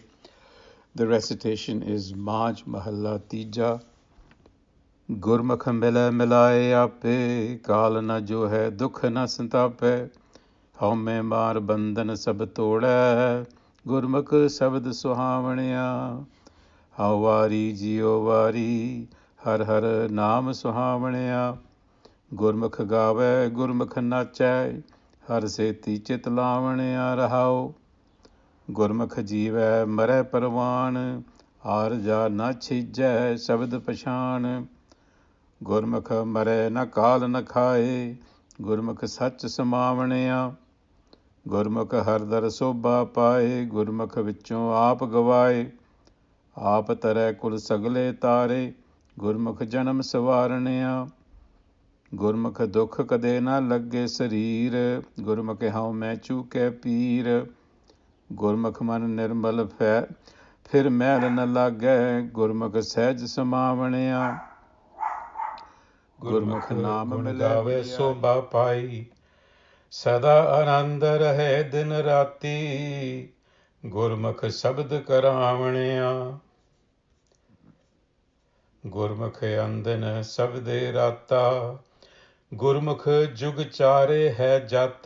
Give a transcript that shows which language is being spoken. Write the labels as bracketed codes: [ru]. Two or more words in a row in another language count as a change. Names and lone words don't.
[en] The recitation is Maj Mahalla Tija. [pa] ਗੁਰਮੁਖ ਮਿਲੈ ਮਿਲਾਏ ਆਪੇ, ਕਾਲ ਨ ਜੋ ਹੈ, ਦੁਖ ਨ ਸੰਤਾਪੇ. ਹਉਮੈ ਮਾਰ ਬੰਧਨ ਸਭ ਤੋੜੈ, ਗੁਰਮੁਖ ਸਬਦ ਸੁਹਾਵਣਿਆ. ਹਉ ਵਾਰੀ ਜੀਉ ਵਾਰੀ, ਹਰਿ ਹਰਿ ਨਾਮ ਸੁਹਾਵਣਿਆ. ਗੁਰਮੁਖ ਗਾਵੈ, ਗੁਰਮੁਖ ਨਾਚੈ, ਹਰਿ ਸੇਤੀ ਚਿਤ ਲਾਵਣਿਆ ਰਹਾਉ. ਗੁਰਮੁਖ ਜੀਵੈ ਮਰੈ ਪਰਵਾਣ, ਆਰਜਾ ਨ ਛੀਜੈ ਸਬਦ ਪਛਾਣ. ਗੁਰਮੁਖ ਮਰੈ ਨ ਕਾਲ ਨ ਖਾਏ, ਗੁਰਮੁਖ ਸਚ ਸਮਾਵਣਿਆ. ਗੁਰਮੁਖ ਹਰਿ ਦਰ ਸੋਭਾ ਪਾਏ, ਗੁਰਮੁਖ ਵਿਚੋਂ ਆਪ ਗਵਾਏ. ਆਪ ਤਰੈ ਕੁਲ ਸਗਲੇ ਤਾਰੇ, ਗੁਰਮੁਖ ਜਨਮ ਸਵਾਰਣਿਆ. ਗੁਰਮੁਖ ਦੁਖ ਕਦੇ ਨ ਲੱਗੈ ਸਰੀਰ, ਗੁਰਮੁਖ ਹਉ ਮੈਂ ਚੂਕੇ ਪੀਰ. ਗੁਰਮੁਖ ਮਨ ਨਿਰਮਲ ਫਿਰ ਮੈਲ ਨ ਲਾਗੇ, Gurmukh ਸਹਜ ਸਮਾਵਣਿਆ. Gurmukh ਨਾਮ ਮਿਲੇ ਸੋਭਾ ਪਾਈ, ਸਦਾ ਆਨੰਦ ਰਹੇ ਦਿਨ ਰਾਤੀ. ਗੁਰਮੁਖ ਸਬਦ ਕਰਾਵਣਿਆ. ਗੁਰਮੁਖ ਅੰਦਨ ਸਬਦੇ ਰਾਤਾ, ਗੁਰਮੁਖ ਜੁਗ ਚਾਰੇ ਹੈ ਜਾਤਾ.